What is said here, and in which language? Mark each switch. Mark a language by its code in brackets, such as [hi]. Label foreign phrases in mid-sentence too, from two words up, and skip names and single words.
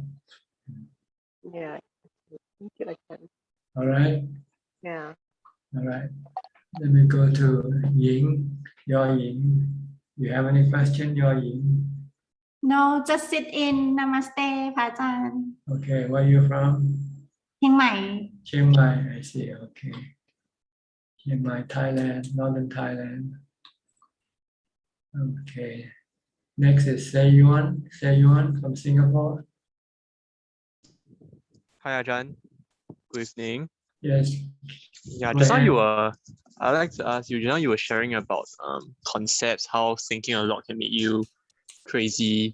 [en] Yeah. Thank you, Ajahn. All right. Yeah. All right. Let me go to Ying. Your Ying. You have any question, Your Ying? No, just sit in. Namaste, Phajan. Okay, where are you from? Chiang Mai. Chiang Mai, I see. Okay. Chiang Mai, Thailand, northern Thailand. Okay. Next is Seyuan from Singapore. Hi, Ajahn. Good evening. Yes. Yeah, just now I'd like to ask you, you were sharing about concepts, how thinking a lot can make you crazy.